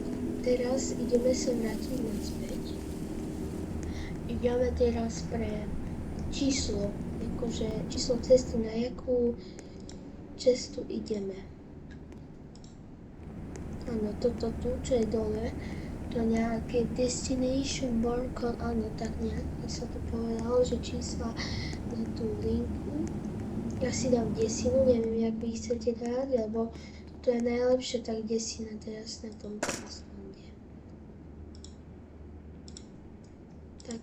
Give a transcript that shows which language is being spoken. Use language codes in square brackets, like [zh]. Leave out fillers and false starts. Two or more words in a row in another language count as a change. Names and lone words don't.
[sk] Teraz ideme sa vrátiť naspäť. Ideme teraz pre číslo, akože číslo cesty, na jakú cestu ideme. Áno, toto tu, čo je dole, to nejaké [en] destination born code, [sk] áno, tak nejak sa to povedalo, že čísla na tú linku. Ja si dám desinu, neviem, jak vy chcete dať, lebo to je najlepšie, tak desina teraz na tomto čísle. Tak.